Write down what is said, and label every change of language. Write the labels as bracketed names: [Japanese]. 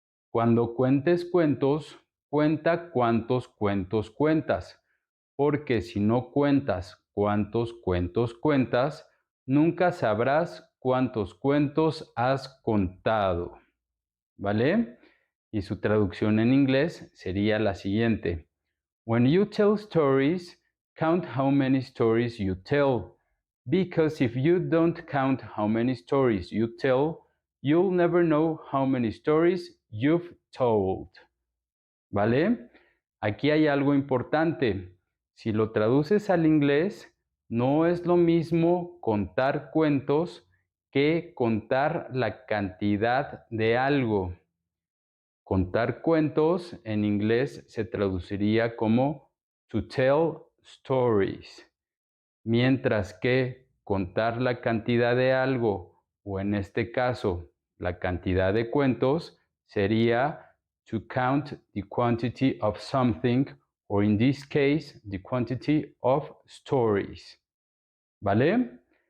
[Spanish] Cuando cuentes cuentos, cuenta cuántos cuentos cuentas, porque si no cuentas cuántos cuentos cuentas, nunca sabrás cuántos cuentos has contado. ¿Vale? Y su traducción en inglés sería la siguiente. [English] When you tell stories, count how many stories you tell. Because if you don't count how many stories you tell, you'll never know how many stories you've told. [Spanish] ¿Vale? Aquí hay algo importante. Si lo traduces al inglés, no es lo mismo contar cuentos que contar la cantidad de algo. Contar cuentos en inglés se traduciría como [English] to tell stories, [Spanish] mientras que contar la cantidad de algo, o en este caso, la cantidad de cuentos, sería [English] to count the quantity of something, or in this case, the quantity of stories. [Spanish] ¿Vale?